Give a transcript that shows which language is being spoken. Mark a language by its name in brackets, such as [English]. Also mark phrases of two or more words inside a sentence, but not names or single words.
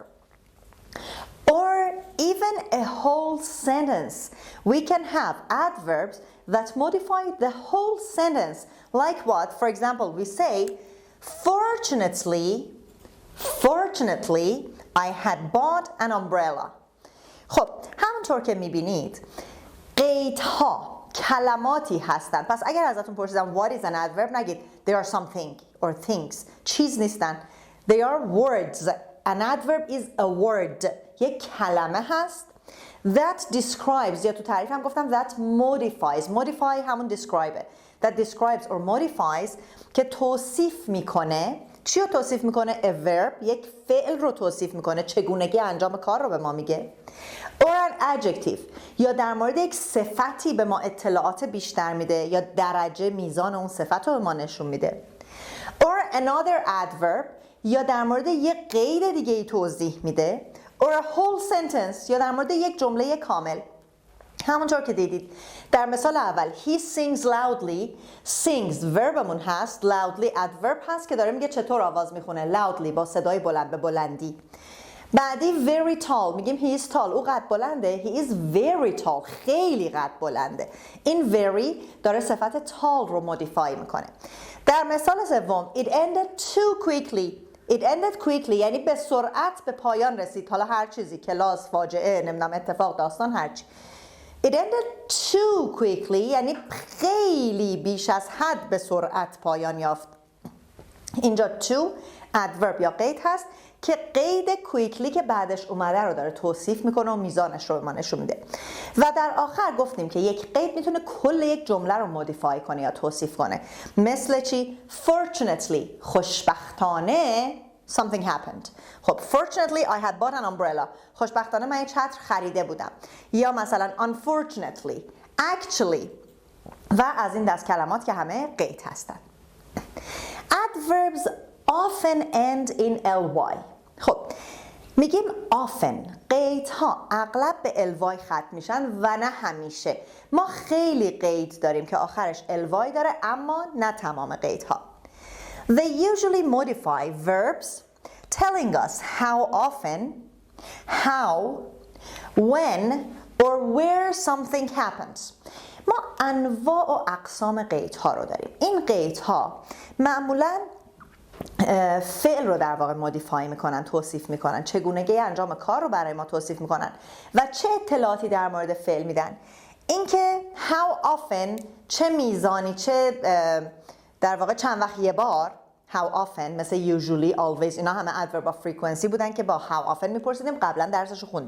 [English] Or even a whole sentence. We can have adverbs that modify the whole sentence. Like what? For example, we say, fortunately, I had bought an umbrella. [Persian] خب همونطور که میبینید قیدها کلماتی هستند. پس اگر ازتون پرسیدم [English] what is an adverb [Persian] نگید [English] they are something or things. [Persian] چیز نیستن. [English] They are words. An adverb is a word. [Persian] یک کلمه هست [English] that describes [Persian] یا تو تعریف هم گفتم [English] that modifies. Modify همون describe. That describes or modifies [Persian] که توصیف میکنه. چی رو توصیف میکنه؟ [English] A verb. [Persian] یک فعل رو توصیف میکنه. چگونگی انجام کار رو به ما میگه. [English] Or an adjective. [Persian] یا در مورد یک صفتی به ما اطلاعات بیشتر میده یا درجه میزان اون صفت رو به ما نشون میده. [English] Or another adverb. [Persian] یا در مورد یک قید دیگه ای توضیح میده. [English] Or a whole sentence. [Persian] یا در مورد یک جمله کامل. همونطور که دیدید در مثال اول [English] he sings loudly. [Persian] sings verbمون هست. [English] loudly adverb [Persian] هست که داره میگه چطور آواز میخونه. loudly با صدای بلند به بلندی. بعدی [English] very tall [Persian] میگیم [English] he is tall. [Persian] او قد بلنده. [English] he is very tall. [Persian] خیلی قد بلنده. این very داره صفت tall رو مودیفای میکنه. در مثال سوم [English] it ended too quickly. It ended quickly [Persian] یعنی به سرعت به پایان رسید. حالا هر چیزی کلاس فاجعه نمیدونم اتفاق داستان هرچی. [English] It ended too quickly [Persian] یعنی خیلی بیش از حد به سرعت پایان یافت. اینجا [English] too adverb [Persian] یا قید هست که قید quickly که بعدش اومده رو داره توصیف میکنه و میزانش رو به ما نشون میده. و در آخر گفتیم که یک قید میتونه کل یک جمله رو مودیفای کنه یا توصیف کنه. مثل چی؟ Fortunately خوشبختانه [English] something happened. خب fortunately I had bought an umbrella. [Persian] خوشبختانه من یک چتر خریده بودم. یا مثلا [English] unfortunately, actually [Persian] و از این دست کلمات که همه قید هستند. [English] Adverbs often end in ly. [Persian] خب میگیم often قیدها اغلب به ly ختم میشن و نه همیشه. ما خیلی قید داریم که آخرش ly داره اما نه تمام قیدها. [English] They usually modify verbs telling us how often, how, when, or where something happens. [Persian] انواع و اقسام قیدها رو داریم. این قیدها معمولاً فعل رو در واقع مودیفای میکنن، توصیف میکنن، چگونگی انجام کار رو برای ما توصیف میکنن و چه اطلاعاتی در مورد فعل میدن. اینکه [English] how often، [Persian] چه میزانی، چه در واقع چند وقت یه بار، [English] how often [Persian] مثل [English] usually، always، [Persian] اینا همه [English] adverb of frequency [Persian] بودن که با [English] how often [Persian] میپرسیدیم، قبلا درسشو خوندیم.